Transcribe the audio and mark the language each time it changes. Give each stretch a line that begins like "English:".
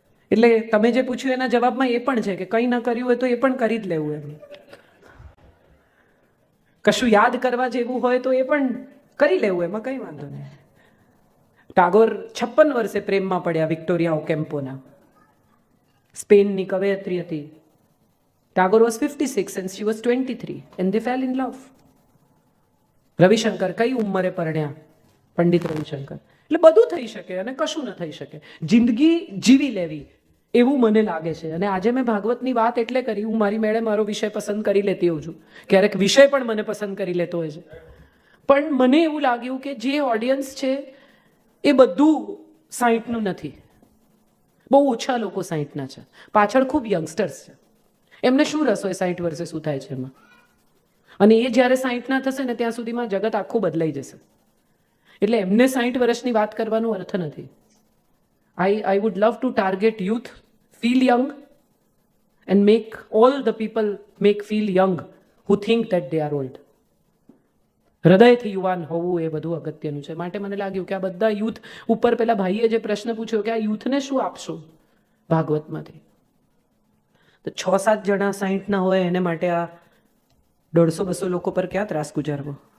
Gujarati: એટલે તમે જે પૂછ્યું એના જવાબમાં એ પણ છે કે કંઈ ન કર્યું હોય તો એ પણ કરી જ લેવું. એમ કશું યાદ કરવા જેવું હોય તો એ પણ કરી લેવું, એમાં કંઈ વાંધો નહીં. ટાગોર 56 વર્ષે પ્રેમમાં પડ્યા વિક્ટોરિયા ઓકેમ્પોના, સ્પેનની કવયત્રી હતી.
English: Tagore was 56 and she was 23 and they fell in love.
Gujarati: Ravishankar કઈ ઉંમરે પરણ્યા? પંડિત રવિશંકર. એટલે બધું થઈ શકે અને કશું ન થઈ શકે. જિંદગી જીવી લેવી એવું મને લાગે છે. અને આજે મેં ભાગવતની વાત એટલે કરી, હું મારી મેળે મારો વિષય પસંદ કરી લેતી હોઉં છું, ક્યારેક વિષય પણ મને પસંદ કરી લેતો હોય છે. પણ મને એવું લાગ્યું કે જે ઓડિયન્સ છે એ બધું 60નું નથી. બહુ ઓછા લોકો 60ના છે, પાછળ ખૂબ યંગસ્ટર્સ છે. એમને શું રસ હોય 60 વર્ષે શું થાય છે એમાં? અને એ જ્યારે 60ના થશે ને ત્યાં સુધીમાં જગત આખું બદલાઈ જશે. એટલે એમને 60 વર્ષની વાત કરવાનો અર્થ નથી.
English: I would love to target youth, feel young, and make all the people feel young who think that they are old.
Gujarati: હૃદયથી યુવાન હોવું એ બધું અગત્યનું છે. માટે મને લાગ્યું કે આ બધા યુથ ઉપર, પેલા ભાઈએ જે પ્રશ્ન પૂછ્યો કે આ યુથને શું આપશો ભાગવતમાંથી, તો 6-7 જણા 60ના હોય એને માટે આ 150-200 લોકો પર ક્યાં ત્રાસ ગુજારવો.